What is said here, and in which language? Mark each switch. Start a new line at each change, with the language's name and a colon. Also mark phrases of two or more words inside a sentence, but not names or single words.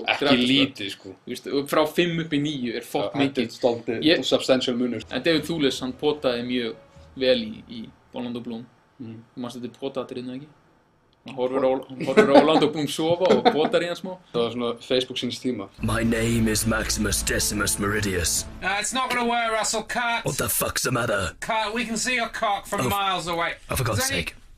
Icelandic: ekki lítið, sko. Frá 5 upp í 9 fokk mikið. Þetta er substantial munur. En David Thewlis, hann potaði mjög vel í Orlando Bloom. Þú manst þetta potaðatriðinu ekki? Hann horfir á Orlando Bloom sofa og potar í hann smá. Það var svona Facebook síns tíma.
English: My name is Maximus Decimus Meridius. It's not gonna work, Russell. Cut. What the fuck's the matter? Cut. We can see your cock from miles away. Oh, for God's sake.